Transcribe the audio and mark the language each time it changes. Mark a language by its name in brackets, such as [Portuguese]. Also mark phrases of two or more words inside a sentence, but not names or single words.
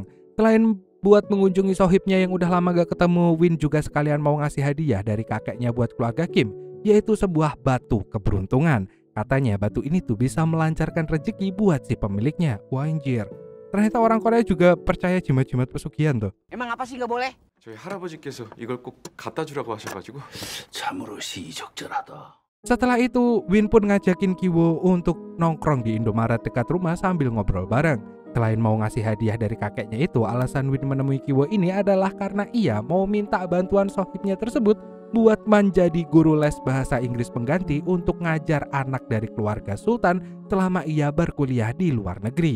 [Indonesian] Selain buat mengunjungi sohibnya yang udah lama gak ketemu, Win juga sekalian mau ngasih hadiah dari kakeknya buat keluarga Kim, yaitu sebuah batu keberuntungan. Katanya batu ini tuh bisa melancarkan rezeki buat si pemiliknya. Wah anjir, ternyata orang Korea juga percaya jimat-jimat pesugihan tuh. Emang apa sih nggak boleh? [Korean] 저희 할아버지께서 이걸 꼭 갖다 주라고 하셔가지고 참으로 시의적절하다. [Indonesian] Setelah itu, Win pun ngajakin Ki-wo untuk nongkrong di Indomaret dekat rumah sambil ngobrol bareng. Selain mau ngasih hadiah dari kakeknya itu, alasan Win menemui Ki-wo ini adalah karena ia mau minta bantuan sohibnya tersebut buat menjadi guru les bahasa Inggris pengganti untuk ngajar anak dari keluarga sultan selama ia berkuliah di luar negeri.